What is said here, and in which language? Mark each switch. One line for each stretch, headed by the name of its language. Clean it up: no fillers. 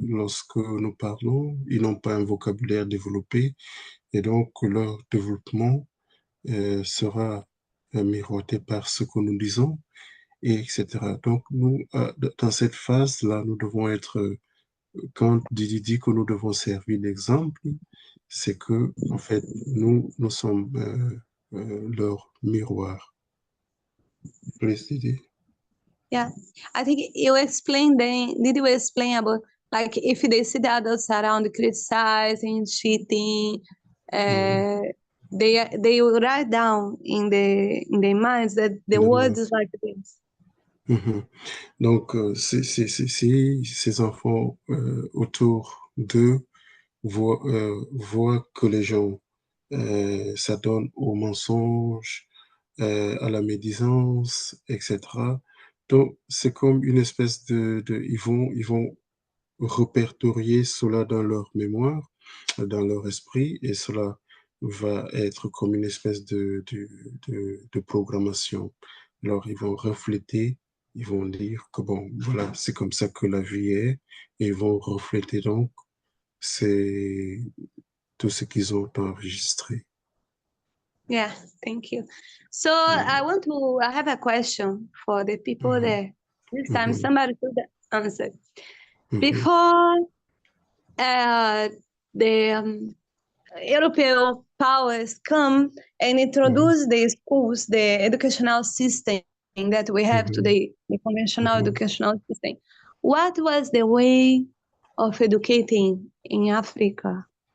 French: Lorsque nous parlons, ils n'ont pas un vocabulaire développé et donc leur développement sera miroité par ce que nous disons, et etc. Donc, nous, dans cette phase-là, nous devons être, quand Didi dit que nous devons servir d'exemple, c'est que, en fait, nous sommes leur miroir.
English: Please, Didi. Yeah, I think you explained. Did you explain about like if they see the adults around criticizing, cheating, they will write down in their minds that the words is like this.
French: Donc, si ces enfants autour d'eux voient que les gens s'adonnent aux mensonges, à la médisance, etc. Donc, c'est comme une espèce ils vont répertorier cela dans leur mémoire, dans leur esprit, et cela va être comme une espèce de programmation. Alors, ils vont refléter, ils vont dire que bon, voilà, c'est comme ça que la vie est, et ils vont refléter donc c'est tout ce qu'ils ont enregistré.
English: Yeah, thank you. So I have a question for the people there. This time somebody should answer. Before the European powers come and introduce the schools, the educational system that we have today, the conventional educational system, what was the way of educating in Africa?